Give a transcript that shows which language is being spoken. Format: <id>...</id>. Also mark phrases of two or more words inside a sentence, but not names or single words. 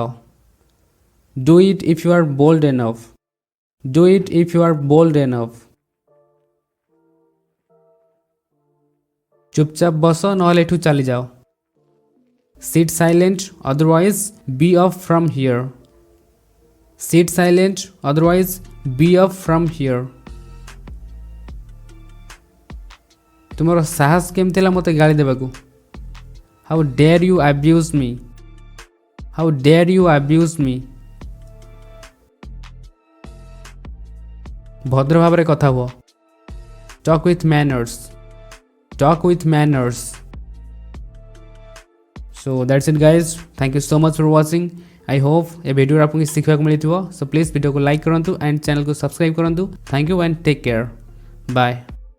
<en>Do it if you are bold enough, do it if you are bold enough.</en> <or>ଚୁପଚାପ ବସ ନହେଲେ ଏଠୁ ଚାଲିଯାଅ।</or> <en>sit silent otherwise be off from here, sit silent otherwise be off from here।</en> <or>ତୁମର ସାହସ କେମିତି ହେଲା ମୋତେ ଗାଳି ଦେବାକୁ?</or> <en>How dare you abuse me, how dare you abuse me।</en> <or>ଭଦ୍ର ଭାବରେ କଥା ହୁଅ।</or> <en>talk with manners, talk with manners। So that's it guys, thank you so much for watching। I hope</en> <hi>ए वीडियो आपको सीखा मिली।</hi> <en>so please</en> <hi>वीडियो को लाइक करूँ एंड चैनल को सब्सक्राइब करूँ।</hi> <en>Thank you and take care, bye.</en>